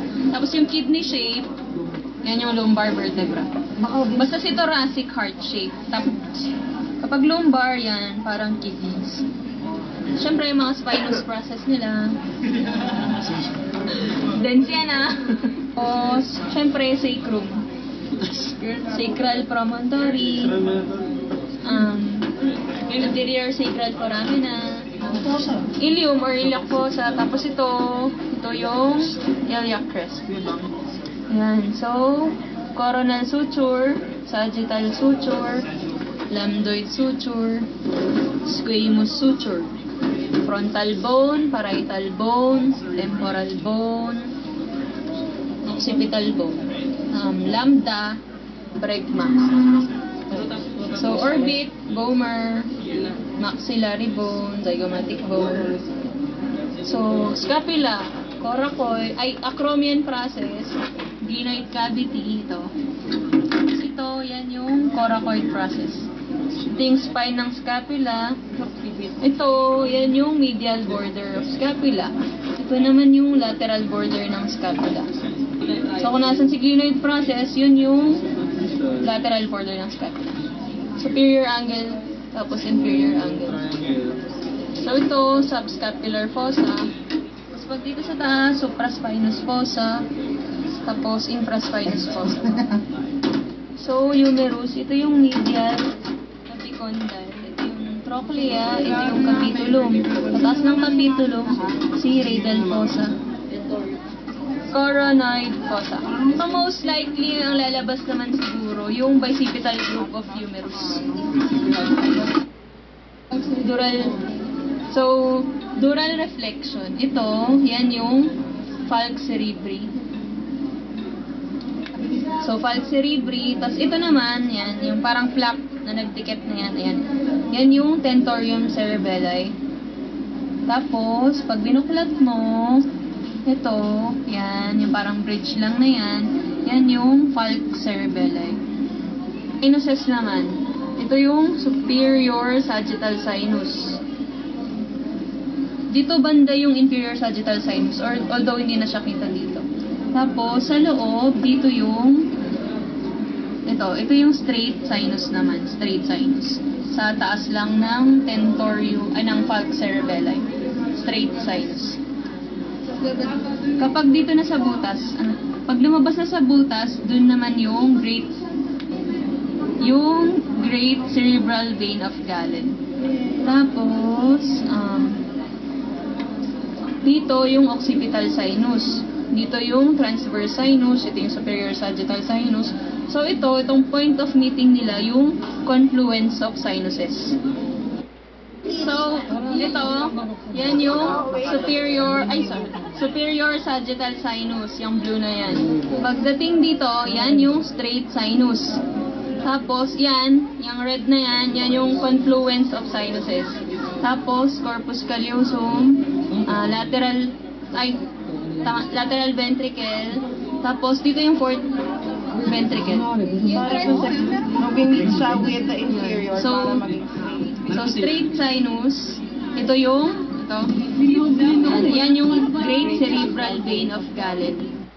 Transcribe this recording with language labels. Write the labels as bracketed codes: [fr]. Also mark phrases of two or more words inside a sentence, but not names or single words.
[tl] Tapos yung [en] kidney shape, [tl] yan yung [en] lumbar vertebra. [tl] Basta si [en] thoracic heart shape. [tl] Tapos, kapag lumbar, yan, parang kidneys. Siyempre, yung mga [en] spinous process [tl] nila. Dens yan, Tapos, syempre, sacrum. [en] Sacral promontory. Anterior sacral foramina. Ilium or iliac fossa. [tl] Tapos ito yung iliac crest. Ayan. So, [en] coronal suture, sagittal suture, lambdoid suture, squamous suture. Frontal bone, parietal bone, temporal bone, occipital bone, lambda, bregma. So, orbit, vomer, maxillary bone, zygomatic bone, So, scapula, coracoid, acromion process, glenoid cavity, [tl] ito. Tapos ito, yan yung [en] coracoid process. [tl] Ito yung spine ng scapula. Ito, yan yung [en] medial border of scapula. [tl] Ito naman yung [en] lateral border [tl] ng scapula. So, kung nasan si [en] glenoid process, [tl] yun yung [en] lateral border [tl] ng scapula. [en] Superior angle, tapos inferior angle. So, ito, subscapular fossa. [tl] Tapos, pag dito sa taas, [en] supraspinous fossa. [tl] Tapos, [en] infraspinous fossa. So, humerus, [tl] ito yung [en] medial epicondyle. [tl] Ito yung trochlea, ito yung capitulum. Sa taas ng capitulum, si [en] radial fossa. Coronoid fossa. So, most likely, [tl] ang lalabas naman siguro, yung [en] bicipital group of humerus. Dural. So, dural reflection. [tl] Ito, yan yung [en] falx cerebri. So, falx cerebri. [tl] Tapos, ito naman, yan, yung parang plaque na nagdikit na yan. Ayan. Yan yung [en] tentorium cerebelli. [tl] Tapos, pag binuklat mo, ito, yan, yung parang bridge lang na yan. Yan yung [en] falx cerebelli. [tl] Sinuses naman. Ito yung [en] superior sagittal sinus. [tl] Dito banda yung [en] inferior sagittal sinus, [tl] although hindi na siya kita dito. Tapos, sa loob, dito yung ito yung [en] straight sinus [tl] naman, [en] straight sinus. [tl] Sa taas lang ng tentorium, ng [en] falx cerebelli. Straight sinus. [tl] Kapag dito na sa butas, pag lumabas na sa butas, dun naman yung [en] great cerebral vein of Galen. [tl] Tapos, dito yung [en] occipital sinus. [tl] Dito yung [en] transverse sinus. [tl] Ito yung [en] superior sagittal sinus. [tl] So, itong [en] point of meeting [tl] nila, yung [en] confluence of sinuses. [tl] So, ito, yan yung [en] superior sagittal sinus, [tl] yung blue na yan. Pagdating dito, yan yung [en] straight sinus. [tl] Tapos, yan, yung red na yan yung [en] confluence of sinuses. Tapos, corpus callosum, lateral ventricle. [tl] Tapos, dito yung [en] fourth ventricle. [tl] Mag-meet siya [en] with the inferior So, [tl] para maging [en] straight sinus. [tl] Ito. Yan yung [en] great cerebral vein of Galen.